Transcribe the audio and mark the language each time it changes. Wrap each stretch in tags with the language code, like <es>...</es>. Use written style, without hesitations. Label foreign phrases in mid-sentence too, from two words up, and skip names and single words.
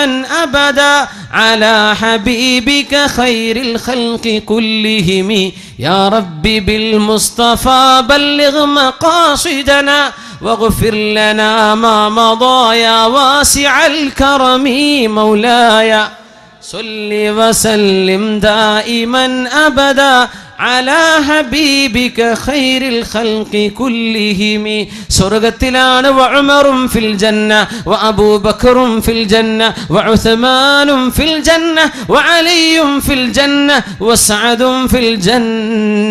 <ar>أبدا على حبيبك خير الخلق كلهم يا ربي بالمصطفى بلغ مقاصدنا واغفر لنا ما مضى يا واسع الكرم مولاي صل وسلم دائما أبدا على حبيبك خير الخلق كلهم.</ar> <ml>സ്വർഗ്ഗത്തിലാണ് വഉമറും</ml> <ar>في الجنة</ar> <ml>വഅബൂബക്കറും</ml> <ar>في الجنة</ar> <ml>വഉസ്മാനും</ml> <ar>في الجنة</ar> <ml>വഅലിയും</ml> <ar>في الجنة</ar> <ml>വസഅദും</ml> <ar>في الجنة.</ar>